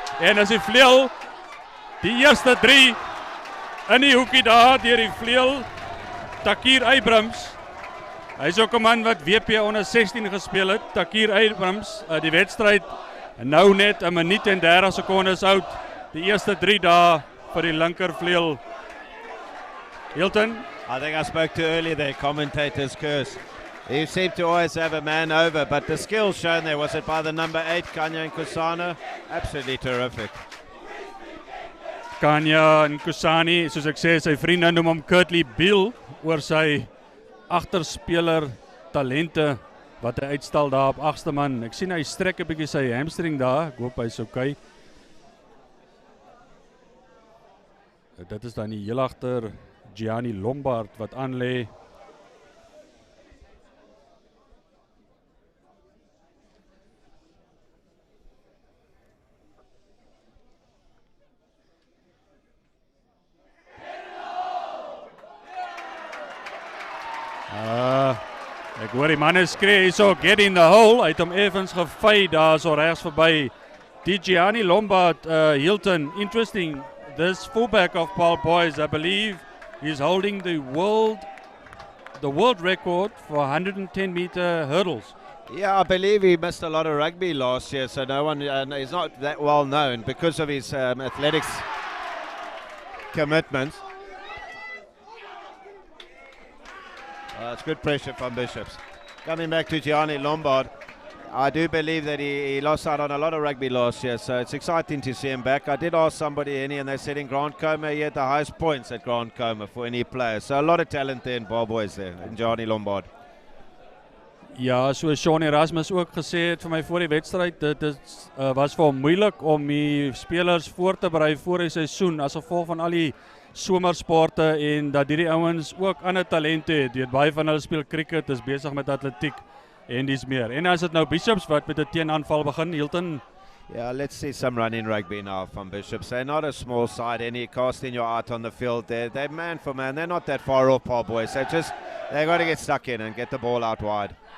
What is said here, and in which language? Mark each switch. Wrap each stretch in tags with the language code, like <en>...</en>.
<af>En as die vleuel, die eerste 3 in die hoekie daar deur die vleuel. Takir Abrahams. Hy is ook 'n man wat WP onder 16 gespeel het. Takir Abrahams, die wedstryd nou net 'n minuut en 30 sekondes oud. Die eerste 3 daar vir die linkervleuel. Hilton?</af> <en>I think I spoke to earlier there, commentator's curse. He seemed to always have a man over, but the skill shown there, was it by the number 8, Kanya Nkusana? Absolutely terrific.</en> <af>Kanya Nkusani, soos ek sê, sy vriende noem hom Kurtley Beal, oor sy agterspeler talente wat hy uitstal daar op 8ste man. Ek sien hy strek 'n bietjie sy hamstring daar, ek hoop hy's okay. Dit is dan die heel agter Gianni Lombaard wat aanlê. Ek hoor die manne skree hierso,</af> <en>get in the hole.</en> <af>Hy het hom effens gevy daar so regs verby. Die Gianni Lombaard, Hilton, interesting.</af> <en>This fullback of Paarl Boys, I believe, is holding the world record for 110-meter hurdles. Yeah, I believe he missed a lot of rugby last year, so no one, he's not that well known because of his athletics commitments. It's good pressure from Bishops. Coming back to Gianni Lombaard, I do believe that he lost out on a lot of rugby last year, so it's exciting to see him back. I did ask somebody, and they said in Grand Coma he had the highest points at Grand Coma for any player. So a lot of talent there in Paarl Boys there, in Gianni Lombaard.</en> <af>Ja, soos Gianni Erasmus ook gesê het vir my voor die wedstryd, dit was vir hom moeilik om die spelers voor te berei voor die seisoen as gevolg van al die somersporte en dat hierdie ouens ook ander talente het. Baie van hulle speel cricket, is besig met atletiek en dis meer. En as dit nou Bishops wat met 'n teenaanval begin, Hilton.</af> <en>Yeah, let's see some running rugby now from Bishops. They're not a small side, any casting your art on the field. They're man for man. They're not that far off Paarl Boys. They've got to get stuck in and get the ball out wide.</en>